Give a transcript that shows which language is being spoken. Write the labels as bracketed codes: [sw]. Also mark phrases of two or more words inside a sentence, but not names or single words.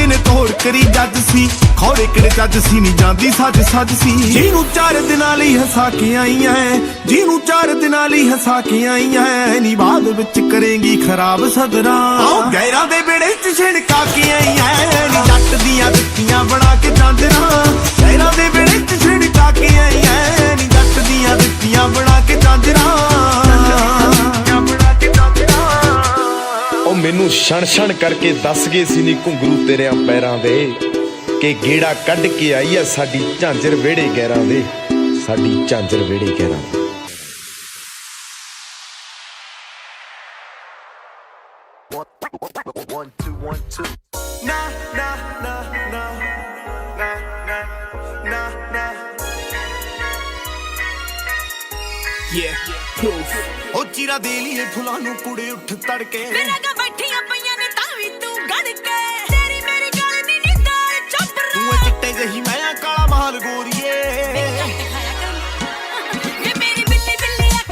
[pa] ਨੇ ਤੋੜ ਕਰੀ ਜੱਜ ਸੀ ਖੌਰੇ ਕਿਹੜੇ ਜੱਜ ਸੀ ਨਹੀਂ ਜਾਂਦੀ ਸੱਜ ਸੀ ਜਿਹਨੂੰ 4 ਦਿਨਾਂ ਲਈ ਹਸਾ ਕੇ ਆਈ ਐ ਜਿਹਨੂੰ 4 ਦਿਨਾਂ ਲਈ ਹਸਾ ਕੇ ਆਈ ਐ ਨੀ ਬਾਅਦ ਵਿੱਚ ਕਰੇਂਗੀ ਖਰਾਬ ਸਦਰਾਂ ਆਓ ਗੈਰਾਂ ਦੇ ਵਿੜੇ ਚ ਛਿੜਕਾ ਕੇ ਆਈ ਐ ਨੀ ਜੱਟ ਦੀਆਂ ਦਿੱਤੀਆਂ ਬਣਾ ਕੇ ਝਾਂਜਰਾਂ ਗੈਰਾਂ ਦੇ ਵਿੜੇ ਚ ਛਿੜਕਾ ਕੇ ਆਈ ਐ ਨੀ ਜੱਟ ਦੀਆਂ ਦਿੱਤੀਆਂ ਬਣਾ ਕੇ ਝਾਂਜਰਾਂ ਬਣਾ ਕੇ ਝਾਂਜਰਾਂ ਉਹ ਮੈਨੂੰ ਛਣ ਕਰਕੇ ਦੱਸ ਗਏ ਸੀ ਨੀ ਘੁੰਗਰੂ ਤੇਰਿਆਂ ਪੈਰਾਂ ਦੇ ਕਿ ਗੇੜਾ ਕੱਢ ਕੇ ਆਈ ਐ ਸਾਡੀ ਝਾਂਜਰ ਵਿਹੜੇ ਗੈਰਾਂ ਦੇ ਸਾਡੀ ਝਾਂਜਰ ਵਿਹੜੇ ਗੈਰਾਂ ਦੇ [en] One, two, [pa] 1, 2 na na na na na na na na yeah proof ਉਹ ਚੀਰਾ ਦੇ ਲਈਏ ਫੁੱਲਾਂ ਨੂੰ ਕੁੜੇ ਉੱਠ ਤੜਕੇ ਮੇਰਾ ਗਾ ਬੈਠੀਆਂ ਪਈਆਂ ਨੇ ਤਾਂ ਵੀ ਤੂੰ ਗੜ ਕੇ ਤੇਰੀ ਮੇਰੀ ਗੱਲ ਨੀ ਨਿੰਦਾਲ ਚੱਬਰ ਤੂੰ ਐ ਚਿੱਟੇ ਜਹੀ ਮੈਂ ਕਾਲਾ ਮਹਾਲ ਗੋਰੀਏ ਵੇ ਮੇਰੀ ਬਿੱਲੀ ਬਿੱਲੀ ਅੱਖ